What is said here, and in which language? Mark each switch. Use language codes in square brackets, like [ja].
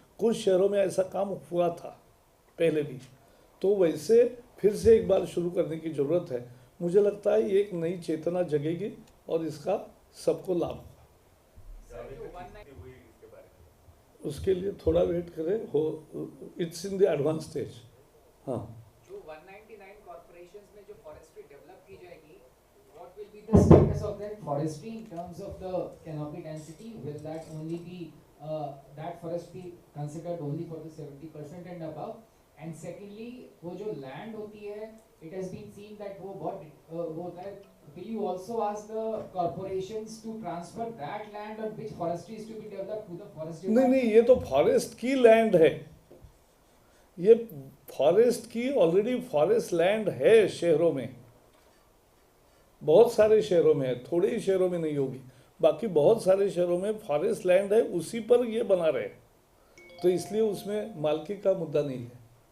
[hi] कुछ शहरों में ऐसा काम हुआ था पहले भी, तो वैसे फिर से एक बार शुरू करने की ज़रूरत है। मुझे लगता है ये एक नई चेतना जगेगी और इसका सबको लाभ होगा। उसके लिए थोड़ा वेट करें, हो, [en] It's in the advance stage. [hi] हाँ, जो 199 कॉर्पोरेशंस में जो फॉरेस्ट्री डेवलप की जाएगी, [en] what will be the status of that forestry in terms of the canopy density? Will that only be that forest be considered only for the 70% and above? And secondly, [hi] वो जो land होती है, [en] it has been seen that [hi] वो बहुत वो होता है. [en] Will you also ask the corporations to transfer that land on which forestry is to be developed to the forest department? [hi] नहीं, ये तो फॉरेस्ट की लैंड है, ये फॉरेस्ट की ऑलरेडी फॉरेस्ट लैंड है शहरों में, बहुत सारे शहरों में है, थोड़े ही शहरों में नहीं होगी, बाकी बहुत सारे शहरों में फॉरेस्ट लैंड है, उसी पर ये बना रहे, तो इसलिए उसमें मालकी का मुद्दा नहीं है।